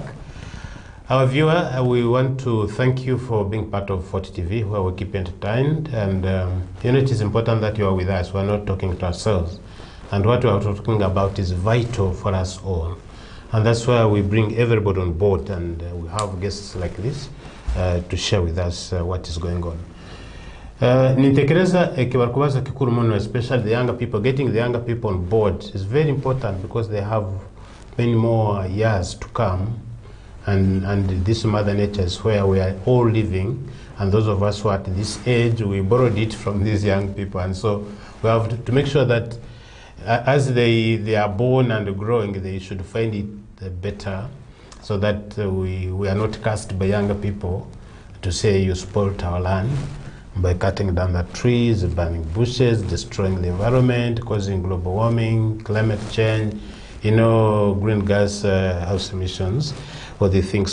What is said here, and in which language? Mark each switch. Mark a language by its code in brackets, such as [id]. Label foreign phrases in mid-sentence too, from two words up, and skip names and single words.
[en] Our viewer, we want to thank you for being part of 40 TV, where we keep you entertained. And it is important that you are with us. We're not talking to ourselves. And what we are talking about is vital for us all. And that's why we bring everybody on board, and we have guests like this to share with us what is going on. [nyn] Nintekereza kibarikubaza kikuru muno, [en] especially the younger people. Getting the younger people on board is very important because they have many more years to come. And this Mother Nature is where we are all living. And those of us who are at this age, we borrowed it from these young people. And so we have to make sure that as they are born and growing, they should find it better, so that we are not cast by younger people to say you spoiled our land by cutting down the trees, burning bushes, destroying the environment, causing global warming, climate change, green gas house emissions, what they think.